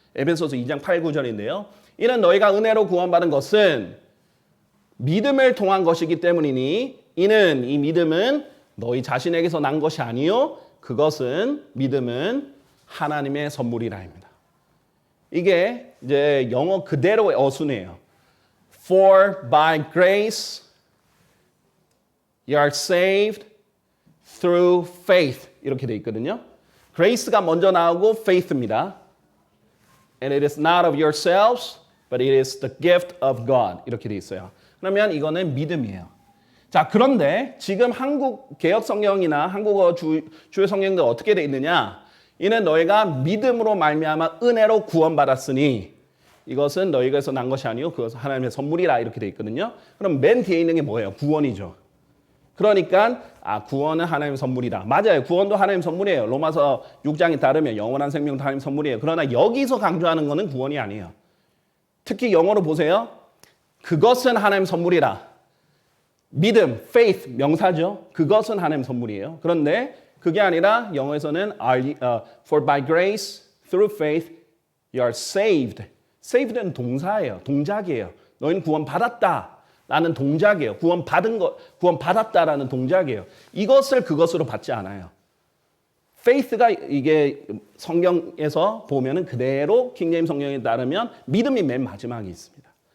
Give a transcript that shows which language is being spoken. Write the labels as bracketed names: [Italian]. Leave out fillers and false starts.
[Korean] 에베소서 2장 8, 9절인데요. 이는 너희가 은혜로 구원받은 것은 믿음을 통한 것이기 때문이니 이는 이 믿음은 너희 자신에게서 난 것이 아니요 그것은 믿음은 하나님의 선물이라입니다. 이게 이제 영어 그대로의 어순이에요. [English] For by grace you are saved through faith [Korean] 이렇게 돼 있거든요. grace가 먼저 나오고 faith입니다. [English] And it is not of yourselves, but it is the gift of God [Korean] 이렇게 돼 있어요. 그러면 이거는 믿음이에요. 자, 그런데 지금 한국 개역 성경이나 한국어 주요 성경도 어떻게 돼 있느냐? 이는 너희가 믿음으로 말미암아 은혜로 구원받았으니 이것은 너희에게서 난 것이 아니요 그것은 하나님의 선물이라 이렇게 돼 있거든요. 그럼 맨 뒤에 있는 게 뭐예요? 구원이죠. 그러니까 구원은 하나님의 선물이다. 맞아요. 구원도 하나님의 선물이에요. 로마서 6장에 따르면 영원한 생명도 하나님의 선물이에요. 그러나 여기서 강조하는 것은 구원이 아니에요. 특히 영어로 보세요. 그것은 하나님의 선물이라. 믿음, faith 명사죠. 그것은 하나님의 선물이에요. 그런데 그게 아니라 영어에서는 [English] for by grace through faith you are saved. [Korean] saved는 동사예요. 동작이에요. 너희는 구원받았다 라는 동작이에요. 구원받았다라는 동작이에요. 이것을 그것으로 받지 않아요. faith가 이게 성경에서 보면은 그대로 킹제임스 성경에 따르면 믿음이 맨 마지막에 있습니다.